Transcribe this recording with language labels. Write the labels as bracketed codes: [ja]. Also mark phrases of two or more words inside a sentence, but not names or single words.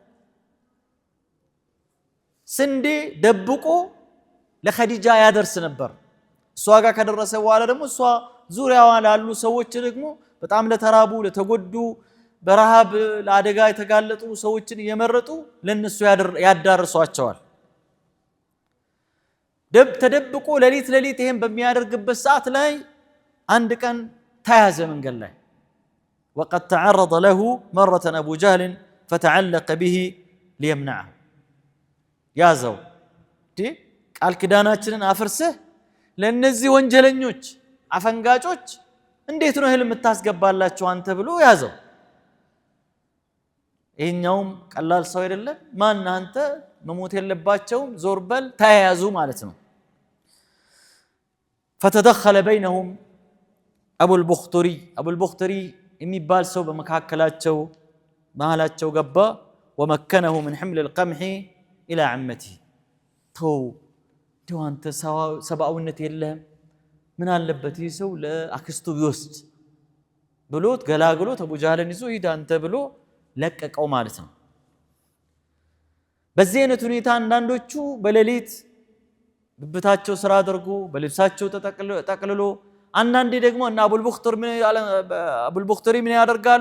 [am] ስንዴ ደብቆ ለኸዲጃ ያደርስ ነበር። እሷ ጋር ከደረሰ በኋላ ደግሞ እሷ ዙሪያዋ ላሉ ሰዎች ደግሞ በጣም ለተራቡ ለተጎዱ በረሃብ ለአደጋ የተጋለጡ ሰዎችን እየመረጡ ለነሱ ያዳርሷቸዋል። ተደብቆ ሌሊት ይሄን በሚያደርግበት ሰዓት ላይ አንድ ቀን ተያዘ መንገድ ላይ [ar] وقد تعرض له مرة أبو جهل فتعلق به ليمنعه [am] ያዘው ቃል ኪዳናችንን አፍርሰህ ለነዚህ ወንጀለኞች አፈንጋጮች እንዴት ነው እህል የምታስገባላችሁ አንተ ብሎ ያዘው። ይሄኛውም ቀላል ሰው አይደለም። ማን አንተ መሞት የለባቸውም ዞር በል ተያያዙ ማለት ነው። [ar] فتدخل بينهم أبو البختري [am] የሚባል ሰው በመካከላቸው መሃላቸው ገባ። [ar] ومكنه من حمل القمح إلى عمته تو أنت [am] ሰብአዊነት የለህም ምን አለበት ይህ ሰው ለአክስቱ ቢወስድ ብሎት ገላግሎት አቡ ጃህልን ይዞ ሂድ አንተ ብሎ ለቀቀው ማለት ነው። በዚህ አይነት ሁኔታ አንዳንዶቹ በሌሊት ብብታቸው ስራ አድርጎ በልብሳቸው ተጠቅልሎ አንዳንዴ ደግሞ እና አቡል ቡኽተሪ ምን ያደርጋሉ?